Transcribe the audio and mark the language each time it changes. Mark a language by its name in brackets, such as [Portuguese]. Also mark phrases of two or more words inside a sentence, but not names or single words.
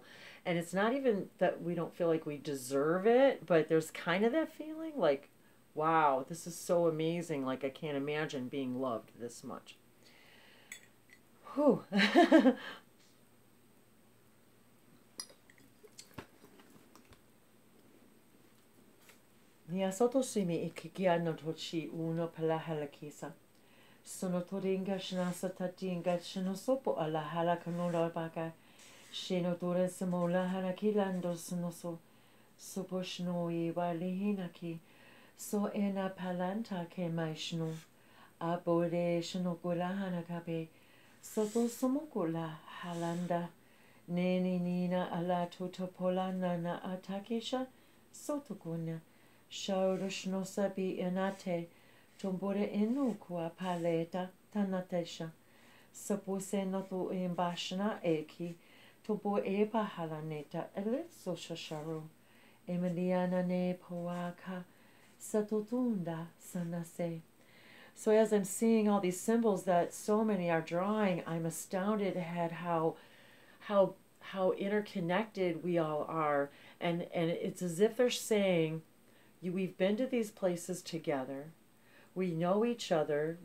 [English] And it's not even that we don't feel like we deserve it, but there's kind of that feeling like, wow, this is so amazing. Like, I can't imagine being loved this much. Whew. Nia soto simi ikikia no tochi uno pala halakisa. Sono toringa shnasa tatinga shinosopo ala halakanora baka. Shino tore samola halakilando sonoso. Soposhno iwali hinaki. So ena palanta ke maishno. Abore shinokola hanakabe. Soto somokola halanda. Neni nina ala totopola nana atakesha. Sotokuna. Shaurushno sabi enate, tombore inu kua paleta tanatesha. Sapuse no tu imbashna eki, Tobo eba halaneta eleso shasharu. Emiliana ne poaka satotunda sanase. So as I'm seeing all these symbols that so many are drawing, I'm astounded at how interconnected we all are. And it's as if they're saying, we've been to these places together. We know each other.